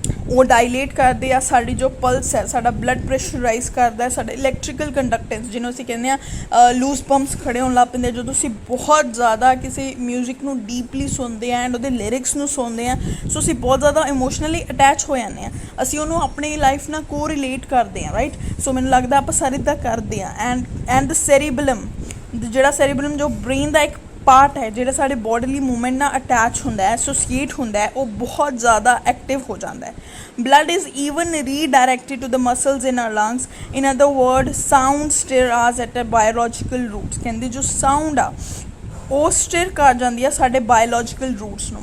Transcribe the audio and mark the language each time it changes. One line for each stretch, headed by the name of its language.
Punjabi: ਉਹ ਡਾਇਲੇਟ ਕਰਦੇ ਆ ਸਾਡੀ ਜੋ ਪਲਸ ਹੈ ਸਾਡਾ ਬਲੱਡ ਪ੍ਰੈਸ਼ਰ ਰਾਈਜ਼ ਕਰਦਾ ਸਾਡਾ ਇਲੈਕਟ੍ਰੀਕਲ ਕੰਡਕਟੈਂਸ ਜਿਹਨੂੰ ਅਸੀਂ ਕਹਿੰਦੇ ਹਾਂ ਲੂਜ਼ ਪੰਪਸ ਖੜੇ ਹੋਣ ਲੱਗ ਪੈਂਦੇ ਜਦੋਂ ਅਸੀਂ ਬਹੁਤ ਜ਼ਿਆਦਾ ਕਿਸੇ ਮਿਊਜ਼ਿਕ ਨੂੰ ਡੀਪਲੀ ਸੁਣਦੇ ਹਾਂ ਐਂਡ ਉਹਦੇ ਲਿਰਿਕਸ ਨੂੰ ਸੁਣਦੇ ਹਾਂ ਸੋ ਅਸੀਂ ਬਹੁਤ ਜ਼ਿਆਦਾ ਇਮੋਸ਼ਨਲੀ ਅਟੈਚ ਹੋ ਜਾਂਦੇ ਹਾਂ ਅਸੀਂ ਉਹਨੂੰ ਆਪਣੀ ਲਾਈਫ ਨਾਲ ਕੋਰਿਲੇਟ ਕਰਦੇ ਹਾਂ ਰਾਈਟ. ਸੋ ਮੈਨੂੰ ਲੱਗਦਾ ਆਪਾਂ ਸਾਰੇ ਇੱਦਾਂ ਕਰਦੇ ਹਾਂ ਐਂਡ ਦ ਸੈਰੀਬਲਮ ਜਿਹੜਾ ਸੈਰੀਬਲਮ ਜੋ ਬ੍ਰੇਨ ਦਾ ਇੱਕ ਪਾਰਟ ਹੈ ਜਿਹੜਾ ਸਾਡੇ ਬੋਡੀਲੀ ਮੂਵਮੈਂਟ ਨਾਲ ਅਟੈਚ ਹੁੰਦਾ ਹੈ ਐਸੋਸੀਏਟ ਹੁੰਦਾ ਹੈ ਉਹ ਬਹੁਤ ਜ਼ਿਆਦਾ ਐਕਟਿਵ ਹੋ ਜਾਂਦਾ ਹੈ.
English: blood is even redirected to the muscles in our lungs. in other words sound stir us at a biological roots.
Punjabi: ਕਹਿੰਦੇ ਜੋ ਸਾਊਂਡ ਆ ਉਹ ਸਟਿਰ ਕਰ ਜਾਂਦੀ ਆ ਸਾਡੇ ਬਾਇਓਲੋਜੀਕਲ ਰੂਟਸ ਨੂੰ.